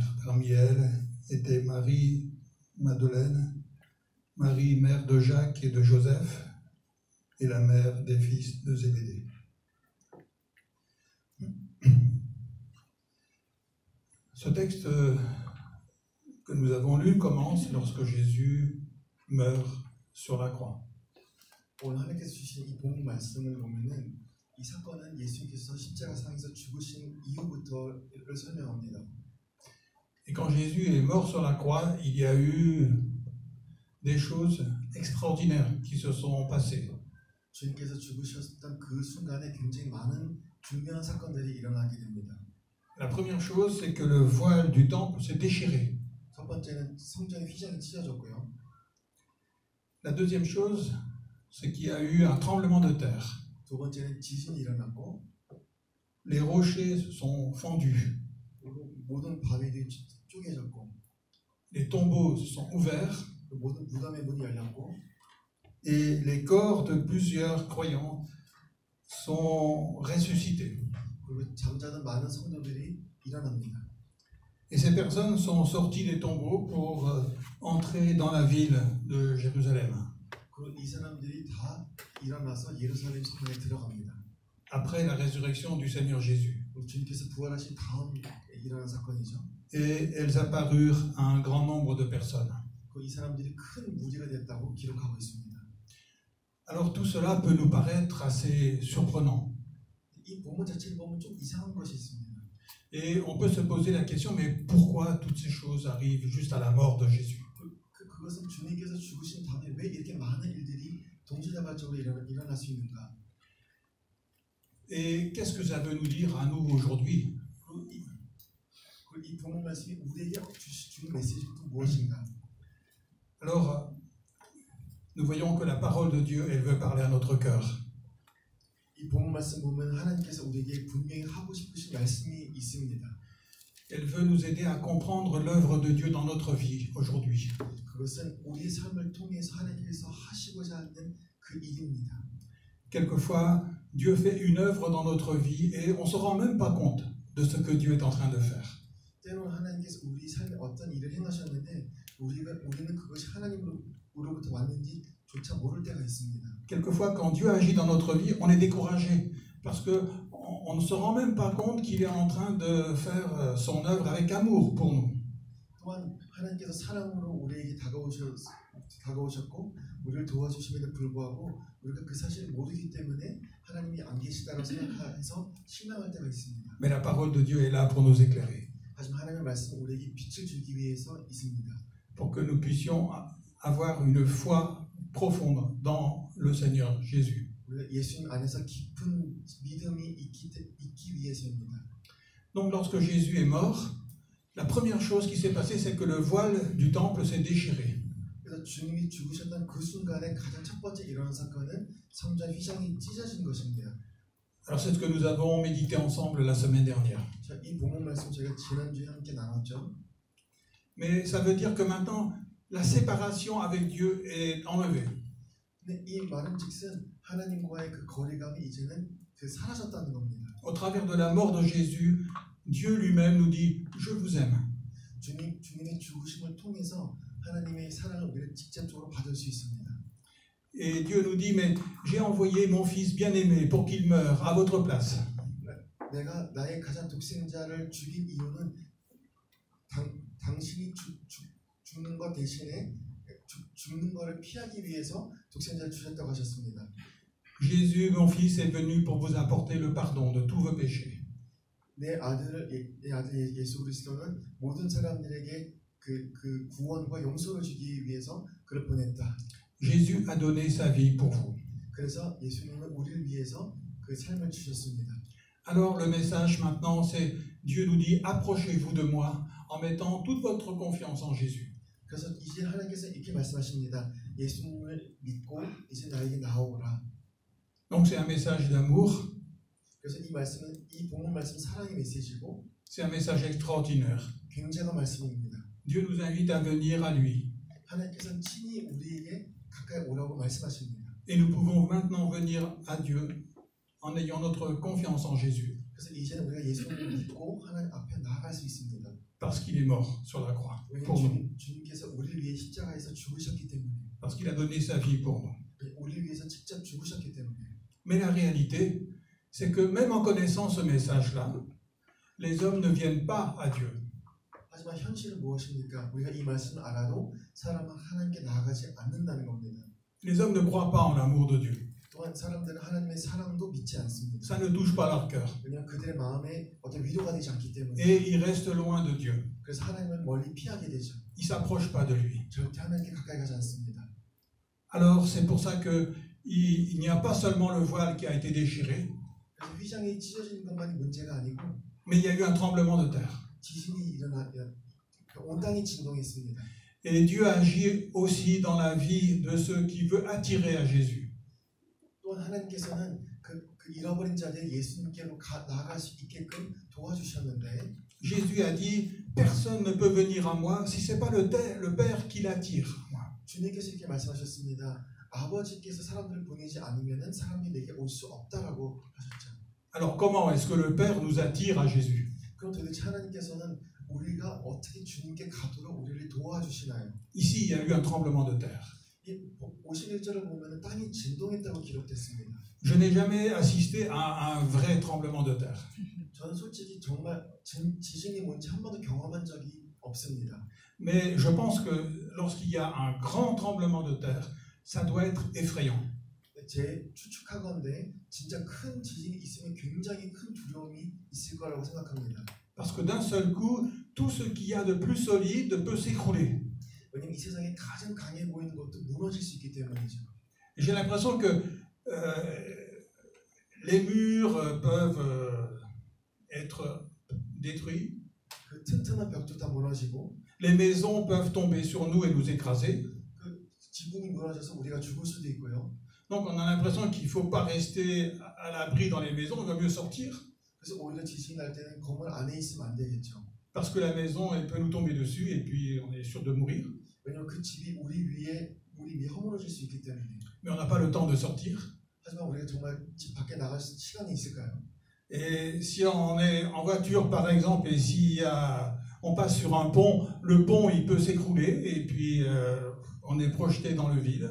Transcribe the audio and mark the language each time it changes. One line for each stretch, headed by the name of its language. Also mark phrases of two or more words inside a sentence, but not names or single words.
French: Parmi elles étaient Marie Madeleine, Marie, mère de Jacques et de Joseph, et la mère des fils de Zébédée. Ce texte que nous avons lu commence lorsque Jésus meurt sur la croix.
Korean: 오늘 하나님께서 주신 이 본 말씀을 보면은 이 사건은 예수님께서 십자가상에서 죽으신 이후부터를 설명합니다.
French: Et quand Jésus est mort sur la croix, il y a eu des choses extraordinaires qui se sont passées.
Korean: 주님께서 죽으셨던 그 순간에 굉장히 많은 중요한 사건들이 일어나게 됩니다.
French: La première chose, c'est que le voile du temple s'est déchiré.
Korean: 첫 번째는 성전의 휘장이 찢어졌고요.
French: La deuxième chose, c'est qu'il y a eu un tremblement de terre.
Korean: 두 번째는 지진이 일어났고,
French: Les rochers se sont fendus.
Korean: 모든 바위들이 쪼개졌고,
French: Les tombeaux se sont ouverts.
Korean: 모든 무덤의 문이 열렸고,
French: Et les corps de plusieurs croyants sont ressuscités.
Korean: 그리고 잠자던 많은 성도들이 일어납니다.
French: Et ces personnes sont sorties des tombeaux pour entrer dans la ville de Jérusalem.
Korean: 그리고 이 사람들이 다 일어나서 예루살렘 성에 들어갑니다.
French: Après la résurrection du Seigneur Jésus.
Korean: 주님께서 부활하신 다음에 일어난 사건이죠.
French: Et elles apparurent à un grand nombre de personnes.
Korean: 이 사람들이 큰 무리가 됐다고 기록하고 있습니다.
French: Alors tout cela peut nous paraître assez surprenant.
Korean: 이 본문 자체를 보면 좀 이상한 것이 있습니다.
French: Et on peut se poser la question, mais pourquoi toutes ces choses arrivent juste à la mort de Jésus?
Korean: 그것은 주님께서 죽으신 다음에 왜 이렇게 많은 일들이 동시다발적으로 일어날 수 있는가?
French: Et qu'est-ce que ça veut nous dire à nous aujourd'hui?
Korean: 이 본문 말씀이 우리에게 주는 메시지는 또 무엇인가?
French: Alors, nous voyons que la parole de Dieu, elle veut parler à notre cœur.
Korean: 이 본문 말씀 보면 하나님께서 우리에게 분명히 하고 싶으신 말씀이 있습니다.
French: Elle veut nous aider à comprendre l'œuvre de Dieu dans notre vie aujourd'hui.
Korean: 그것은 우리의 삶을 통해서 하나님께서 하시고자 하는 그 일입니다.
French: Quelquefois, Dieu fait une œuvre dans notre vie et on ne se rend même pas compte de ce que Dieu est en train de faire.
Korean: 때로는 하나님께서 우리 삶에 어떤 일을 행하셨는데 우리는 그것이 하나님으로부터 왔는지조차 모를 때가 있습니다.
French: Quelquefois, quand Dieu agit dans notre vie, on est découragé parce qu'on ne se rend même pas compte qu'il est en train de faire son œuvre avec amour pour nous.
Korean: 또한 하나님께서 사랑으로 우리에게 다가오셨고 우리를 도와주심에도 불구하고 우리가 그 사실을 모르기 때문에 하나님이 안 계시다고 생각해서 실망할 때가 있습니다.
French: Mais la parole de Dieu est là pour nous éclairer.
Korean: 하지만 하나님의 말씀은 우리에게 빛을 주기 위해서 있습니다.
French: Pour que nous puissions avoir une foi profonde dans le Seigneur Jésus.
Korean: 우리가 예수님 안에서 깊은 믿음이 있기 위해서입니다.
French: Donc lorsque Jésus est mort, la première chose qui s'est passée, c'est que le voile du temple s'est déchiré.
Korean: 그래서 주님이 죽으셨던 그 순간에 가장 첫 번째 일어난 사건은 성전 휘장이 찢어진 것입니다.
French: Alors c'est ce que nous avons médité ensemble la semaine dernière.
Korean: 자, 이 본문 말씀 저희가 지난주에 함께 나눴죠.
French: Mais ça veut dire que maintenant, la séparation avec Dieu est enlevée.
Korean: 근데 이 말은즉슨 하나님과의 그 거리감이 이제는 사라졌다는 겁니다.
French: Au travers de la mort de Jésus, Dieu lui-même nous dit « Je vous aime ».
Korean: 주님의 죽으심을 통해서 하나님의 사랑을 우리가 직접적으로 받을 수 있습니다.
French: Et Dieu nous dit « Mais j'ai envoyé mon fils bien-aimé pour qu'il meure à votre place. »
Korean: 내가 나의 가장 독생자를 죽인 이유는 당신이 죽는 것 대신에 죽는 것을 피하기 위해서 독생자를 주셨다고 하셨습니다.
French: Jésus, mon fils, est venu pour vous apporter le pardon de tous vos péchés.
Korean: 내 아들 예수 그리스도는 모든 사람들에게 그 구원과 용서를 주기 위해서 그를 보냈다.
French: Jésus a donné sa vie pour vous.
Korean: 그래서 예수님은 우리를 위해서 그 삶을 주셨습니다.
French: Alors le message maintenant, c'est Dieu nous dit approchez-vous de moi en mettant toute votre confiance en Jésus.
Korean: 그래서 이제 하나님께서 이렇게 말씀하십니다. 예수님을 믿고 이제 나에게 나오라.
French: Donc c'est un message d'amour.
Korean: 그래서 이 본문 말씀 사랑의 메시지고,
French: c'est un message extraordinaire.
Korean: 굉장한 말씀입니다.
French: Dieu nous invite à venir à lui.
Korean: 하나님께서는 친히 우리에게 가까이 오라고 말씀하십니다.
French: Et nous pouvons maintenant venir à Dieu en ayant notre confiance en Jésus.
Korean: 그래서 이제는 우리가 예수님을 믿고 하나님 앞에 나아갈 수 있습니다.
French: Parce qu'il est mort sur la croix pour nous.
Korean: 주님께서 우리를 위해 십자가에서 죽으셨기 때문에.
French: Parce qu'il a donné sa vie pour nous.
Korean: 우리를 위해서 직접 죽으셨기 때문에.
French: Mais la réalité, c'est que même en connaissant ce message-là, les hommes ne viennent pas à Dieu.
Korean: 하지만 현실은 무엇입니까? 우리가 이 말씀을 알아도 사람은 하나님께 나아가지 않는다는 겁니다.
French: Les hommes ne croient pas en l'amour de Dieu.
Korean: 또한 사람들은 하나님의 사랑도 믿지 않습니다.
French: Ça ne touche pas leur cœur.
Korean: 왜냐하면 그들의 마음에 어떤 위로가 되지 않기 때문에.
French: Et ils restent loin de Dieu.
Korean: 그래서 하나님을 멀리 피하게 되죠.
French: Ils ne s'approchent pas de lui.
Korean: 절대 하나님께 가까이 가지 않습니다.
French: Alors c'est pour ça qu'il n'y a pas seulement le voile qui a été déchiré,
Korean: 그래서 휘장이 찢어지는 것만이 문제가 아니고,
French: mais il y a eu un tremblement de terre.
Korean: 지진이 온 땅이 진동했습니다.
French: Et Dieu agit aussi dans la vie de ceux qui veulent attirer à Jésus.
Korean: 또한 하나님께서는 그 잃어버린 자들이 예수님께로 나아갈 수 있게끔 도와주셨는데,
French: Jésus a dit personne ne peut venir à moi si c'est pas le Père qui l'attire.
Korean: 주님께서 이렇게 말씀하셨습니다. 아버지께서 사람들을 보내지 않으면은 사람이 내게 올 수 없다라고 하셨죠.
French: Alors comment est-ce que le Père nous attire à Jésus?
Korean: 그럼 도대체 하나님께서는 우리가 어떻게 주님께 가도록 우리를 도와주시나요?
French: Ici, il y a eu un tremblement de terre.
Korean: 51절을 보면 땅이 진동했다고 기록됐습니다.
French: Je n'ai jamais assisté à un vrai tremblement de terre.
Korean: 저는 솔직히 정말 지진이 뭔지 한 번도 경험한 적이 없습니다.
French: Mais je pense que lorsqu'il y a un grand tremblement de terre, ça doit être effrayant.
Korean: 제 추측하건대 진짜 큰 지진이 있으면 굉장히 큰 두려움이 있을 거라고 생각합니다.
French: Parce que d'un seul coup, tout ce qu'il y a de plus solide peut s'écrouler.
Korean: 왜냐면 이 세상에 가장 강해 보이는 것도 무너질 수 있기 때문이죠.
French: J'ai l'impression que les murs peuvent être détruits.
Korean: 그 튼튼한 벽도 다 무너지고,
French: les maisons peuvent tomber sur nous et nous écraser.
Korean: 그 지붕이 무너져서 우리가 죽을 수도 있고요.
French: Donc on a l'impression qu'il ne faut pas rester à l'abri dans les maisons, il vaut mieux sortir.
Korean: 그래서 오히려 지진이 날 때는 건물 안에 있으면 안 되겠죠.
French: Parce que la maison, elle peut nous tomber dessus et puis on est sûr de mourir.
Korean: 왜냐면 그 집이 우리 위에 허물어질 수 있기 때문에.
French: Mais on n'a pas le temps de sortir.
Korean: 하지만 우리가 정말 집 밖에 나갈 시간이 있을까요?
French: Et si on est en voiture par exemple et si on passe sur un pont, le pont il peut s'écrouler et puis on est projeté dans le vide.